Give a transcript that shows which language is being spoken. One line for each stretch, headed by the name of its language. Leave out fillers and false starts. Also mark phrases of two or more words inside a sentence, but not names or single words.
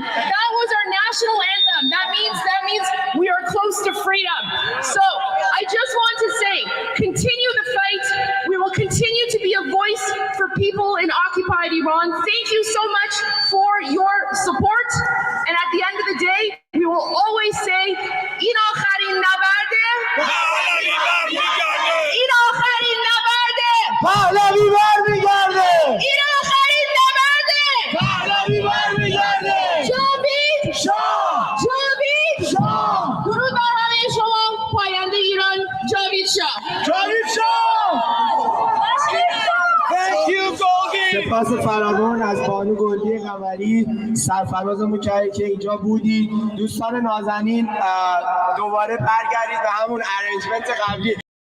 English: That was our national anthem. That means we are close to freedom. So I just want to say, continue the fight. We will continue to be a voice for people in occupied Iran. Thank you so much for your support. And at the end of the day, we will always say,
Persian: "این آخرین نبرده، این آخرین نبرده, پهلوی برمی‌گرده, این آخرین نبرده, پهلوی برمی‌گرده, Javid Shah, Javid Shah, درود بر همه شما پاینده ایران. جاوید شاه. جاوید شاه.
English: Thank you, Golgi.
Persian: سپاس فراوان از بانو گلگی قمری، سرفرازمون که اینجا بودید. دوستان نازنین دوباره برگردید به همون ارنجمنت قبلی.